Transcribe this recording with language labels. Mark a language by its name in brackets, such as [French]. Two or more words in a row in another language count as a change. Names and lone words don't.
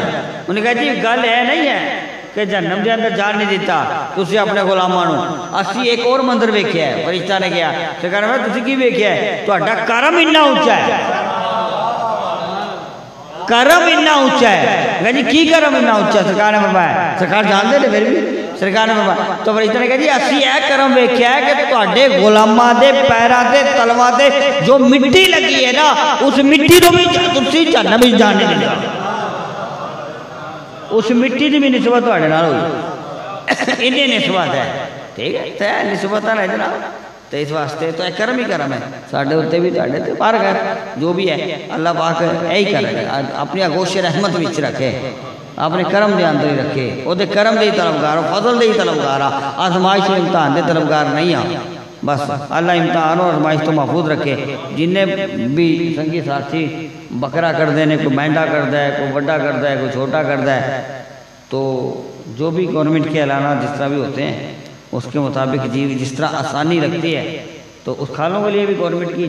[Punjabi] انہوں نے کہا جی گل ہے نہیں ہے کہ جہنم دے اندر جان نہیں دیتا تسی اپنے غلاموں نو، اسی ایک اور منظر ویکھیا ہے۔ فرشتہ نے کہا سرکار میں تسی کی ویکھیا ہے؟ تہاڈا کرم اتنا اونچا ہے، کرم اتنا اونچا ہے۔ کہا جی کی کرم اتنا اونچا؟ سرکار نے فرمایا، سرکار جانتے نے پھر بھی سرکار نے فرمایا، تو فرشتہ نے کہا جی اسی اے کرم ویکھیا ہے کہ تہاڈے غلاماں دے پیراں تے تلواں تے جو مٹی لگی ہے نا اس مٹی تو بھی تسی جہنم وچ جان نہیں دیتا، اس مٹی دی بھی نسبت تہاڈے نال ہوئی، انہی نسبت ہے، ٹھیک ہے، تے نسبت ہے جناب۔ تو اس واسطے تو کرم ہی کرم ہے ساڈے اوتے بھی تہاڈے تے، پر جو بھی ہے اللہ پاک یہی کرے اپنی آغوش رحمت وچ رکھے، اپنے کرم دے اندر ہی رکھے، وہ دے کرم دے طلبگار، فضل دے طلبگار، آزمائش و امتحان دے طلبگار نہیں ہیں۔ [Urdu] بس اللہ امتحان اور آزمائش تو محفوظ رکھے۔ جنہیں بھی سنگی ساتھی بکرا کر دینے، کوئی مہنڈا کرتا ہے، کوئی بڑا کرتا ہے، کوئی چھوٹا کرتا ہے، تو جو بھی گورنمنٹ کے اعلانات جس طرح بھی ہوتے ہیں اس کے مطابق جس طرح آسانی رکھتی ہے، تو اس کھالوں کے لیے بھی گورنمنٹ کی